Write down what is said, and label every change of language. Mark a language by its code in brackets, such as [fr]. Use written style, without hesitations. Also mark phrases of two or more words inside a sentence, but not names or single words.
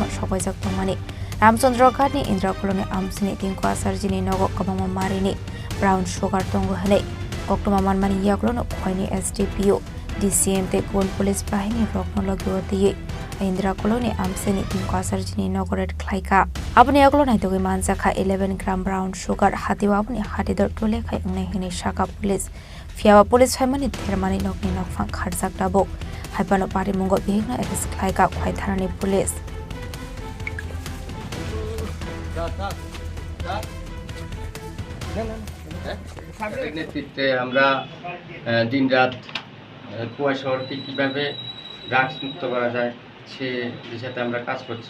[trp] sobaijak tongmani Ramchandra ni Indra Colony amsini tingkwa sarjini nogo kabama marini [en] brown sugar [trp] tongo hale kokma manmani yaklono khwaini SDPO DCM te kon police bahini rokno logoti Indra Colony amsini tingkwa sarjini nogoret khlaika apni yaklo nai togi manjakha 11 gram [en] brown sugar [trp] hatiwa apni hatidor tole khai ungnai hini shaka police fiawa police haimani thermani nokni nokphang kharjak dabo haipano party mungo bihigna arrest khlaika khwai thanani police [bn] নেতৃত্বে আমরা দিনরাত কুয়াশা শহরকে কীভাবে ড্রাগস মুক্ত করা যায় সে বিষয়তে আমরা কাজ করছি।